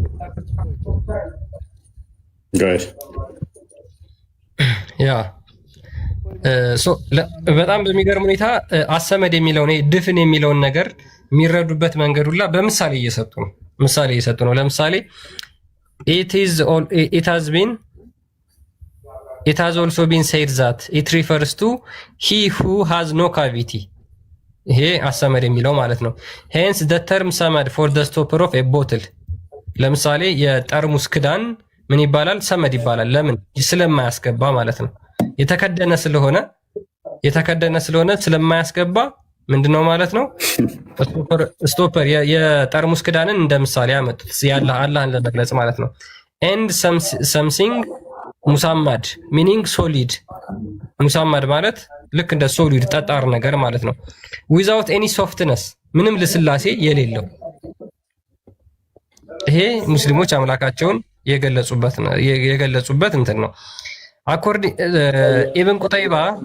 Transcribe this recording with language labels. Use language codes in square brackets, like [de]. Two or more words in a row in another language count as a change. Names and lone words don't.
[am] ያ በጣም በሚገርም ሁኔታ አሰመድ የሚለውን ድፍን የሚለውን ነገር የሚረዱበት መንገድ ሁላ በምሳሌ እየሰጡ ነው። ለምሳሌ [en] it has also been said that it refers to he who has no cavity. [am] ይሄ አሰመድ የሚለው ማለት ነው። [en] hence the term ሰመድ for the stopper of a bottle። [am] ለምሳሌ የጠርሙስ ክዳን ምን ይባላል? ሰመድ ይባላል። ለምን? ስለማያስገባ ማለት ነው። የተከደነ ስለሆነ ስለማያስገባ ምንድነው ማለት ነው? ስቶፐር የጠርሙስ ክዳንን እንደ ምሳሌ ያመጡት አላህን ለመግለጽ ማለት ነው። [en] and something [am] ሙሳማድ [en] meaning solid። [am] ሙሳማድ ማለት ልክ እንደ ሶሊድ ጠጣር ነገር ማለት ነው። [en] without any softness [am] ምንም ልስላሴ የሌለው። ይሄ ሙስሊሞች አምላካቸውን የገለጹበት እንትን ነው። አኮርዲንግ ኢብን ቁጠይባ